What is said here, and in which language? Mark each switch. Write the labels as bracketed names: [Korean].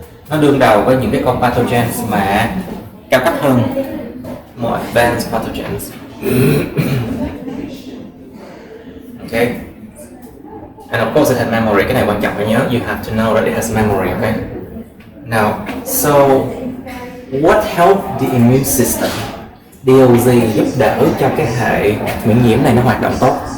[Vietnamese] Nó đương đầu với những cái con pathogens mà cao cấp hơn. [English] More advanced pathogens. Okay. And of course it has memory. [Vietnamese] Cái này quan trọng phải nhớ. [English] You have to know that it has memory, okay? Now, so what helps the immune system? [Vietnamese] Điều gì giúp đỡ cho cái hệ miễn nhiễm này nó hoạt động tốt?